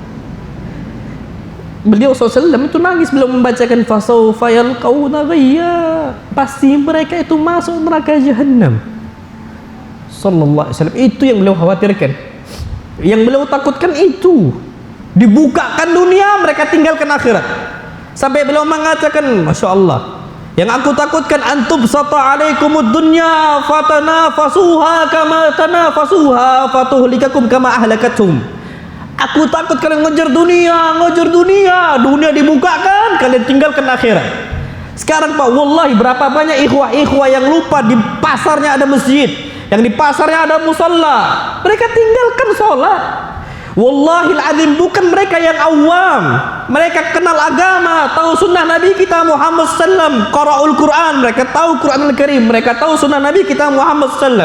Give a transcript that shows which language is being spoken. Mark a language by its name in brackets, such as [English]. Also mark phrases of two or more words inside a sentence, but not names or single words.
[Indonesian] Beliau SAW itu nangis, beliau membacakan [Arabic] فسوف يلقون غيا, [Indonesian] pasti mereka itu masuk neraka Jahannam. [Arabic] صلى الله عليه وسلم. [Indonesian] Itu yang beliau khawatirkan, yang beliau takutkan itu. Dibukakan dunia, mereka tinggalkan akhirat. Sampai beliau mengatakan, [Arabic] ما شاء الله, [Indonesian] yang aku takutkan, [Arabic] أنتم ستا عليكم الدنيا فتنافسوها كما تنافسوها فتهلككم كما أهلكتهم. [Indonesian] Aku takut kalian ngejar dunia, dunia dibukakan, kalian tinggalkan akhirat. Sekarang Pak, wallahi berapa banyak ikhwah-ikhwah yang lupa di pasarnya ada masjid, yang di pasarnya ada musalla, mereka tinggalkan sholat. [Arabic] والله العظيم, [Indonesian] bukan mereka yang awam, mereka kenal agama, tahu sunnah Nabi kita Muhammad sallam, [Arabic] قراء القرآن, [Indonesian] mereka tahu [Arabic] القرآن الكريم, [Indonesian] mereka tahu sunnah Nabi kita Muhammad sallam.